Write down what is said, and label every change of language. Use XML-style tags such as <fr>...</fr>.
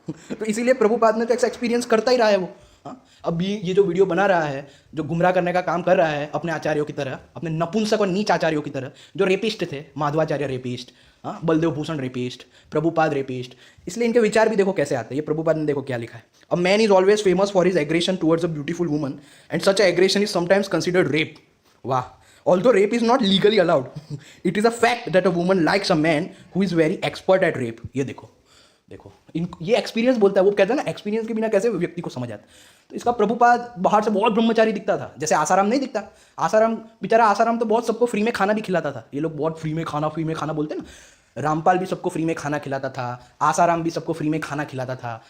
<hi>तो इसीलिए प्रभुपाद ने तो ऐसा एक्सपीरियंस करता ही रहा है वो। हाँ, अब ये जो वीडियो बना रहा है, जो गुमराह करने का काम कर रहा है अपने आचार्यों की तरह, अपने नपुंसक और नीच आचार्यों की तरह, जो रेपिस्ट थे, माधवाचार्य रेपिस्ट, हाँ, बलदेव भूषण रेपिस्ट, प्रभुपाद रेपिस्ट। इसलिए इनके विचार भी देखो कैसे आते हैं। ये प्रभुपाद ने देखो क्या लिखा है,</hi> <en>A man is always famous for his aggression towards a beautiful woman and such aggression is sometimes considered rape. वाह, although rape is not legally allowed, it is a fact that a woman likes a man who is very expert at rape।</en> <hi>ये देखो देखो इन ये experience बोलता है, वो कहता है ना एक्सपीरियंस के बिना कैसे व्यक्ति को समझ आता। तो इसका प्रभुपाद बाहर से बहुत ब्रह्मचारी दिखता था, जैसे आसाराम नहीं दिखता। आसाराम बेचारा, आसाराम तो बहुत सबको फ्री में खाना भी खिलाता था। ये लोग बहुत फ्री में खाना बोलते हैं ना। रामपाल भी सबको फ्री में खाना खिलाता था, आसाराम भी सबको फ्री में खाना खिलाता था।</hi>